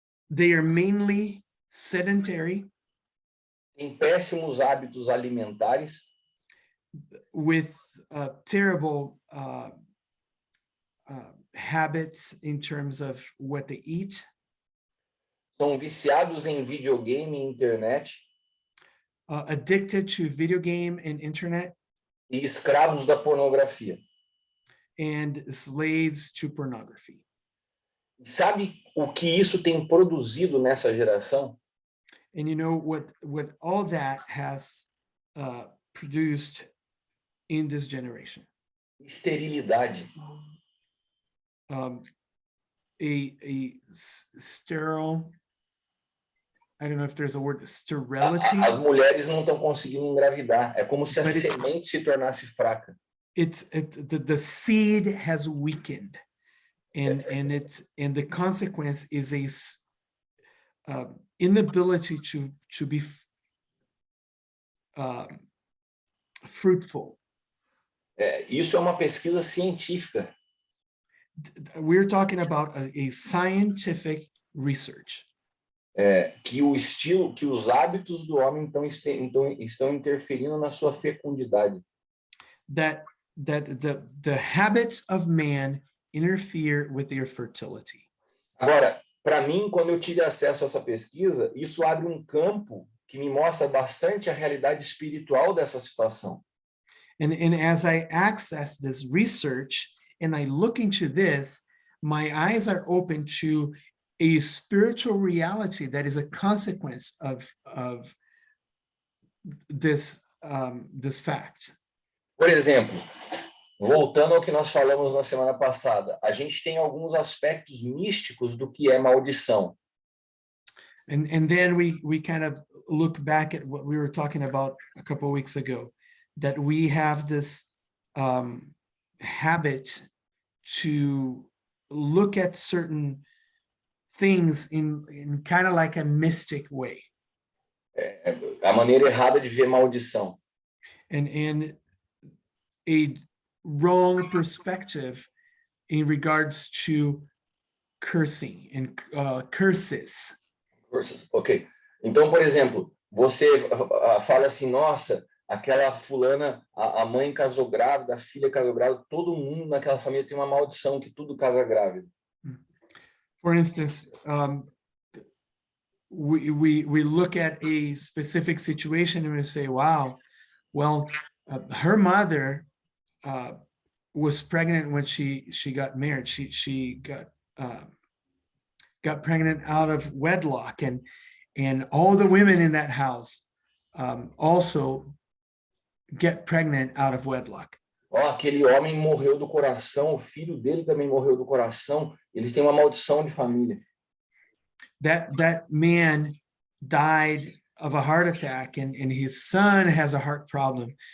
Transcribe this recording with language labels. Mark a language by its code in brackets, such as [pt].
[en] They are mainly sedentary. [pt] Têm péssimos hábitos alimentares. [en] With terrible habits in terms of what they eat. [pt] São viciados em videogame e internet. [en] Addicted to video game and internet. [pt] E escravos da pornografia. [en] And slaves to pornography. [pt] Sabe o que isso tem produzido nessa geração? [en] And you know what all that has produced in this generation? [pt] Esterilidade. [en] A sterile, I don't know if there's a word, sterility. [pt] As mulheres não estão conseguindo engravidar. É como se a semente se tornasse fraca. [en] the seed has weakened, and the consequence is inability to be fruitful. [pt] Isso é uma pesquisa científica. [en] We're talking about a scientific research. [pt] Que os hábitos do homem estão interferindo na sua fecundidade. [en] That the habits of man interfere with their fertility. [pt] Agora, para mim, quando eu tive acesso a essa pesquisa, isso abre um campo que me mostra bastante a realidade espiritual dessa situação. [en] And as I access this research and I look into this, my eyes are open to a spiritual reality that is a consequence of this fact. [pt] Por exemplo, voltando ao que nós falamos na semana passada, a gente tem alguns aspectos místicos do que é maldição. [en] And then we kind of look back at what we were talking about a couple of weeks ago, that we have this habit to look at certain things in kind of like a mystic way. [pt] A maneira errada de ver maldição. [en] And a wrong perspective in regards to cursing and curses. [pt] Ok. Então, por exemplo, você fala assim, nossa, aquela fulana, a mãe casou grávida, a filha casou grávida, todo mundo naquela família tem uma maldição que tudo casa grávido. [en] For instance, we look at a specific situation and we say, wow, well, her mother was pregnant when she got married. She got pregnant out of wedlock, and all the women in that house also get pregnant out of wedlock. [pt] Aquele homem morreu do coração, o filho dele também morreu do coração, eles têm uma maldição de família. [en] That man died of a heart attack, and his son has a heart problem.